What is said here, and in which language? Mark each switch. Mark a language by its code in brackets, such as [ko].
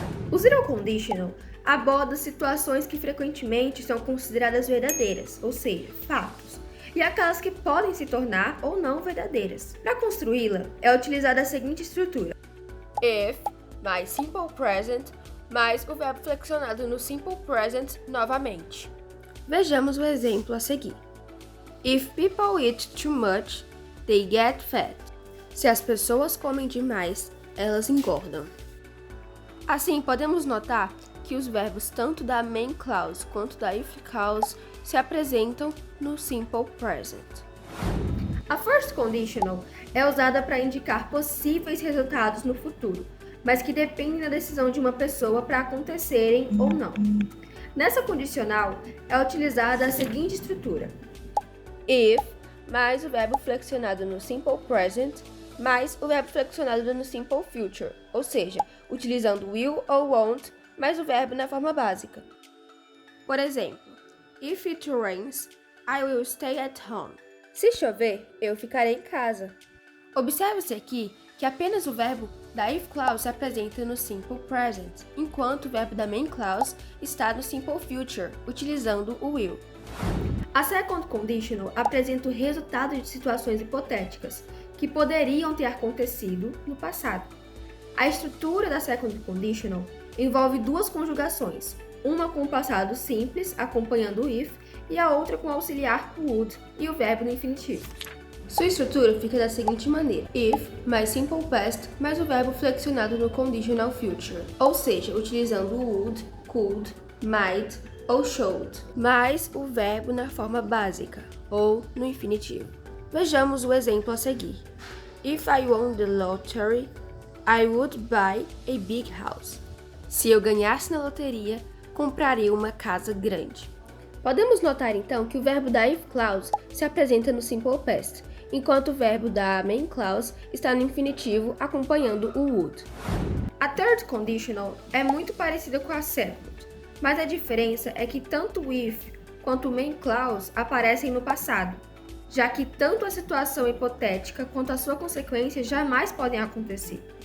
[pt] O zero conditional aborda situações que frequentemente são consideradas verdadeiras, ou seja, fatos, e aquelas que podem se tornar ou não verdadeiras. Para construí-la, é utilizada a seguinte estrutura: If mais simple present mais o verbo flexionado no simple present novamente. Vejamos o exemplo a seguir. [en] If people eat too much, they get fat. [pt] Se as pessoas comem demais, elas engordam. Assim, podemos notar que os verbos tanto da main clause quanto da if clause se apresentam no simple present. A first conditional é usada para indicar possíveis resultados no futuro, mas que dependem da decisão de uma pessoa para acontecerem ou não. Nessa condicional, é utilizada a seguinte estrutura: If mais o verbo flexionado no simple present mais o verbo flexionado no simple future, ou seja, utilizando will ou won't mais o verbo na forma básica. Por exemplo, [en] if it rains, I will stay at home. [pt] Se chover, eu ficarei em casa. Observe-se aqui que apenas o verbo da if clause se apresenta no simple present, enquanto o verbo da main clause está no simple future, utilizando o will. A second conditional apresenta o resultado de situações hipotéticas que poderiam ter acontecido no passado. A estrutura da second conditional envolve duas conjugações, uma com o passado simples, acompanhando o if, e a outra com o auxiliar would e o verbo no infinitivo. Sua estrutura fica da seguinte maneira: if mais simple past mais o verbo flexionado no conditional future, ou seja, utilizando o would, could, might ou should, mais o verbo na forma básica, ou no infinitivo. Vejamos o exemplo a seguir. [en] If I won the lottery, I would buy a big house. [pt] Se eu ganhasse na loteria, compraria uma casa grande. Podemos notar então que o verbo da if clause se apresenta no simple past, enquanto o verbo da main clause está no infinitivo acompanhando o would. A third conditional é muito parecida com a second, mas a diferença é que tanto o if quanto o main clause aparecem no passado, já que tanto a situação hipotética quanto a sua consequência jamais podem acontecer.